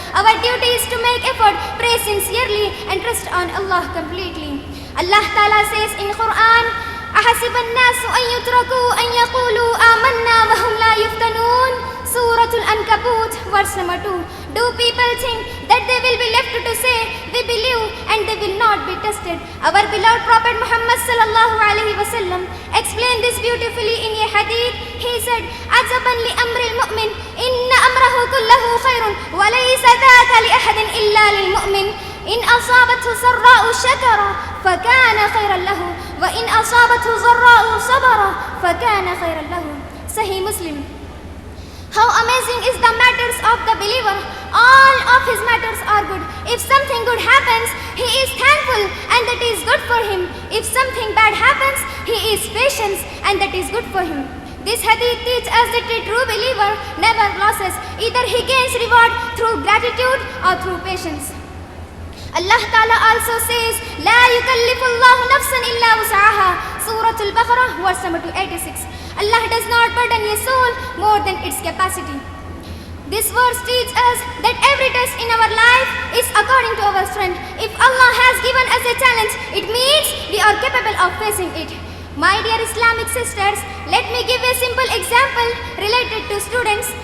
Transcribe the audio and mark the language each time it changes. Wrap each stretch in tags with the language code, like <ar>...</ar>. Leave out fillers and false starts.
<en>Our duty is to make effort, pray sincerely, and trust on Allah completely. Allah Ta'ala says in Quran,</en> <ar>أَحَسِبَ النَّاسُ أَن يُتْرَكُوا أَن يَقُولُوا آمَنَّا وَهُمْ لَا يُفْتَنُونَ.</ar> <en>Surah Al-Ankabut, verse number 2. Do people think that they will be left to say, we believe, and they will not be tested? Our beloved Prophet Muhammad sallallahu alaihi wasallam explained this beautifully in a hadith. He said,</en> <ar>عَجَبًا لِأَمْرِ الْمُؤْمِنِ إِنَّ أَمْرَهُ كُلَّهُ خَيْرٌ وَلَيْسَ ذَاكَ لِأَحَدٍ إِلَّا لِلْمُؤْمِنِ إِنْ أَصَابَتْهُ سَرَّاءُ شَكَرَ فَكَانَ خَيْرًا لَهُ وَإِنْ أَصَابَتْهُ ضَرَّاءُ صَبَرَ فَكَانَ خَيْرًا لَهُ. Sahih Muslim.</ar> <en>How amazing is the matters of the believer. All of his matters are good. If something good happens, he is thankful, and that is good for him. If something bad happens, he is patient, and that is good for him. This hadith teaches us that a true believer never loses. Either he gains reward through gratitude or through patience. Allah Ta'ala also says,</en> <ar>لا يكلف الله نفسا إلا وسعها.</ar> <en>Surah Al-Baqarah, verse number 286. Allah does not burden a soul more than its capacity. This verse teaches us that every test in our life is according to our strength. If Allah has given us a challenge, it means we are capable of facing it. My dear Islamic sisters, let me give a simple example related to students.</en>